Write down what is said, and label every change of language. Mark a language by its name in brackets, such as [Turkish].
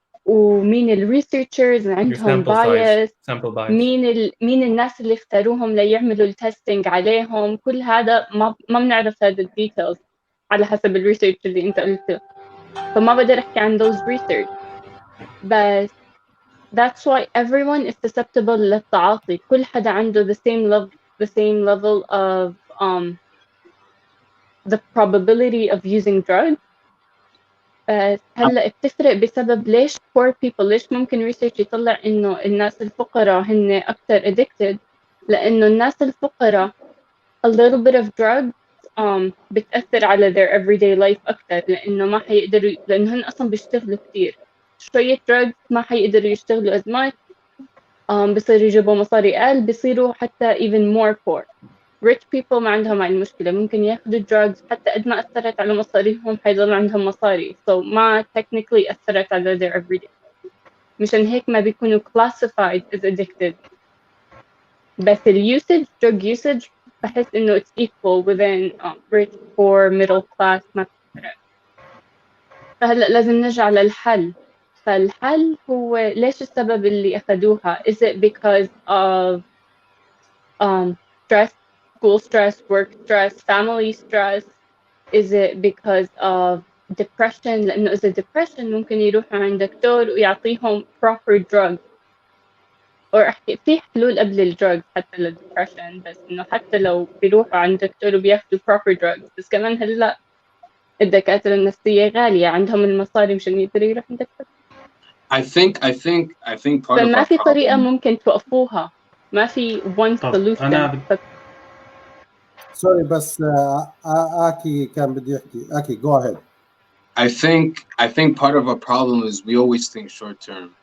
[Arabic] ومين الريسيرشرز عندهم بايس، مين الناس اللي اختاروهم ليعملوا التستنج عليهم. كل هذا ما بنعرف هذا الديتيلز على حسب الريسيرش اللي انت قلته، فما بقدر احكي عن those research. بس [English] that's why everyone is susceptible [Arabic] للتعاطي. كل حدا عنده [English] the same level of the probability of using drugs. [Arabic] هلا بتفرق بسبب ليش poor people، ليش ممكن research يطلع انه الناس الفقراء هن اكثر addicted، لانه الناس الفقراء [English] a little bit of drugs [Arabic] بتأثر على [English] their everyday life [Arabic] اكثر، لانه ما حيقدروا، لانه هن اصلا بيشتغلوا كثير. شوية drugs ما حيقدروا يشتغلوا as much، بصيروا يجيبوا مصاري اقل، بيصيروا حتى [English] even more poor. [Arabic] rich people ما عندهم هاي المشكلة، ممكن ياخدوا drugs حتى قد ما أثرت على مصاريهم حيضل عندهم مصاري، so ما technically أثرت على [English] their everyday. [Arabic] مشان هيك ما بيكونوا classified as addicted. [English] بس usage drug usage [Arabic] بحس إنه [English] it's equal within rich, poor, middle class، [Arabic] ما بتفرق. فهلأ لازم نرجع للحل. فالحل هو ليش السبب اللي أخدوها؟ [English] Is it because of stress, school stress, work stress, family stress? Is it because of depression؟ [Arabic] لأنه إذا depression ممكن يروحوا عند دكتور ويعطيهم proper drugs. أحكي في حلول قبل الدروغز حتى للdepression، بس إنه حتى لو بيروحوا عند دكتور وبياخدوا [English] proper drugs، [Arabic] بس كمان هلا الدكاترة النفسية غالية، عندهم المصاري مشان يقدروا يروحوا عند دكتور. [English] I think part of [Arabic] فما [English] our [Arabic] في طريقة [English] problem. [Arabic] ممكن توقفوها، ما في one solution. سوري بس آكي كان بدي يحكي. [English] آكي go ahead. I think part of our problem is we always think short term.